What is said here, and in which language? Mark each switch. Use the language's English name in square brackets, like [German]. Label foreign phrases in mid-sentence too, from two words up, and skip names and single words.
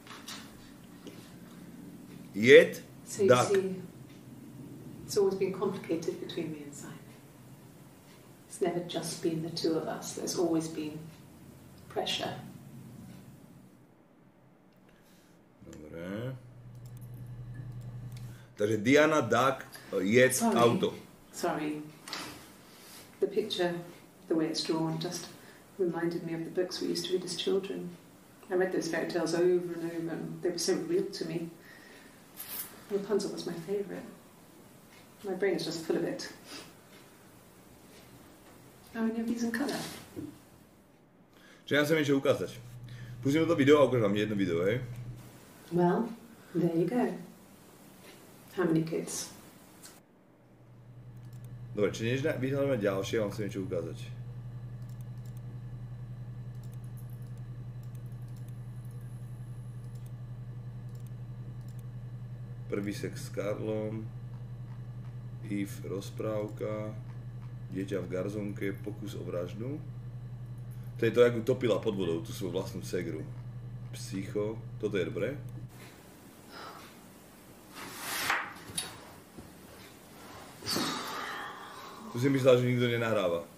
[English] Yet, so you Doug. see, it's always been complicated between me and Simon. It's never just been the 2 of us. There's always been pressure. [Slovak] Dobre. Takže Diana, Doug, Yet, auto. [English] Sorry. The picture, the way it's drawn, just reminded me of the books we used to read as children. I read those fairy tales over and over, and they were so real to me. Rapunzel was my favourite. My brain is just full of it. Are any of these in colour? [Slovak] Čiže ja chcem niečo ukázať. Pustím toto video a ukážem vám jedno video, hej? [English] Well, there you go. How many kids? [Slovak] Dobre, či než vyhľadáme ďalšie, vám chcem niečo ukázať. Prvý sex s Karlom, Eve rozprávka, dieťa v garzonke, pokus o vraždu. To je to, jak utopila pod vodou tú svoju vlastnú segru. Psycho, toto je dobré. Tu si myslela, že nikto nenahráva.